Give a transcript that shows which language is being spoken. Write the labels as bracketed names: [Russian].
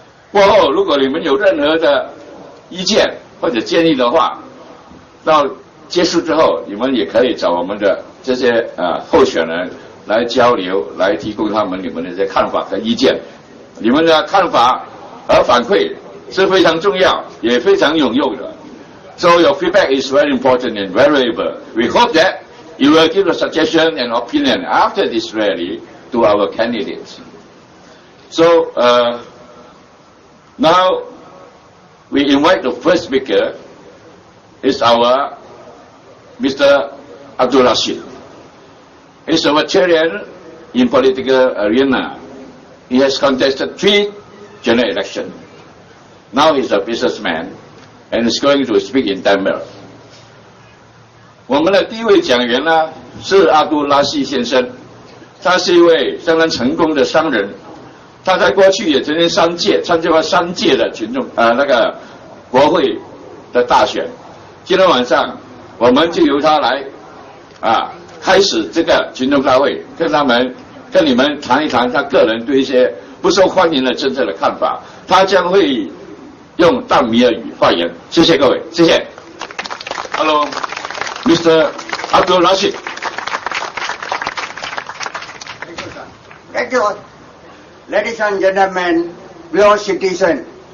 [Chinese] 过后，如果你们有任何的意见或者建议的话，到结束之后，你们也可以找我们的这些候选人来交流，来提供你们的这些看法和意见。你们的看法和反馈是非常重要，也非常有用的。 [English] So your feedback is very important and valuable. We hope that you will give a suggestion and opinion after this rally to our candidates. So now we invite the first speaker is our Mr. Abdul Rashid. He's a veteran in political arena. He has contested 3 general elections. Now he's a businessman.And is going to speak in Tamil. [Chinese] 我们的第一位讲员呢是阿杜拉西先生，他是一位相当成功的商人，他在过去也曾经参加过3届的群众国会的大选。今天晚上我们就由他来开始这个群众大会，跟你们谈一谈他个人对一些不受欢迎的政策的看法。他将会用淡米尔语发言，谢谢各位，谢谢。 [English] Hello, Mr. Abdul Rashid. Thank you, ladies and gentlemen, fellow citizens.